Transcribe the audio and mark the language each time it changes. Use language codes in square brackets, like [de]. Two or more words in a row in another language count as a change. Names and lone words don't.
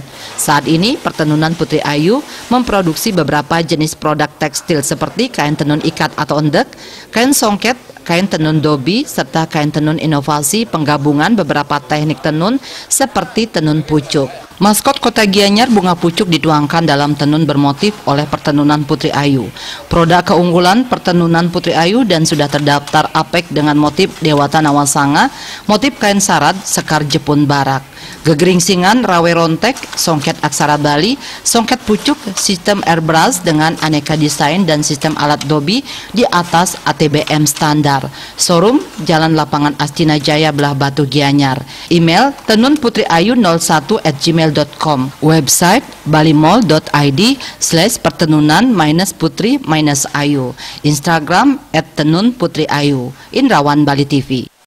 [id] Saat ini pertenunan Putri Ayu memproduksi beberapa jenis produk tekstil seperti kain tenun ikat atau endek, kain songket, kain tenun dobi, serta kain tenun inovasi penggabungan beberapa teknik tenun seperti tenun pucuk. Maskot Kota Gianyar, bunga pucuk dituangkan dalam tenun bermotif oleh pertenunan Putri Ayu. Produk keunggulan pertenunan Putri Ayu dan sudah terdaftar APEK dengan motif Dewata Nawasanga, motif kain sarat Sekar Jepun Barak. Gegeringsingan Rawe Rontek, songket aksara Bali, songket pucuk, sistem airbrush dengan aneka desain dan sistem alat dobi di atas ATBM standar. Showroom Jalan Lapangan Astina Jaya, Belah Batu Gianyar. Email tenunputriayu01@gmail.com. Website balimall.id/pertenunan-putri-ayu. Instagram @tenunputriayu. Indrawan Bali TV.